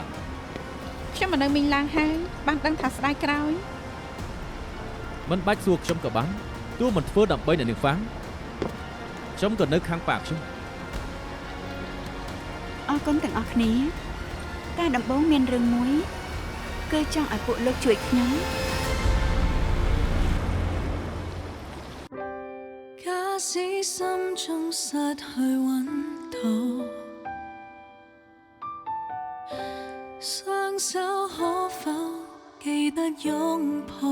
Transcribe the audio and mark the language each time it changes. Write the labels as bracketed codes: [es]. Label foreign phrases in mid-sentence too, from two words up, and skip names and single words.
[km] ខ្ញុំមិននៅមីងឡាងហើយបានដឹងថាស្ដាយក្រោយ មិនបាច់សួរខ្ញុំក៏បានទោះមិនធ្វើដើម្បីអ្នកនាងហ្វាំងខ្ញុំក៏នៅខាងប៉ាខ្ញុំ អរគុណទាំងអស់គ្នាតែដំបូងមានរឿងមួយគឺចង់ឲ្យពួកលោកជួយខ្ញុំ [zh] 假使心中失去溫度，雙手可否記得擁抱？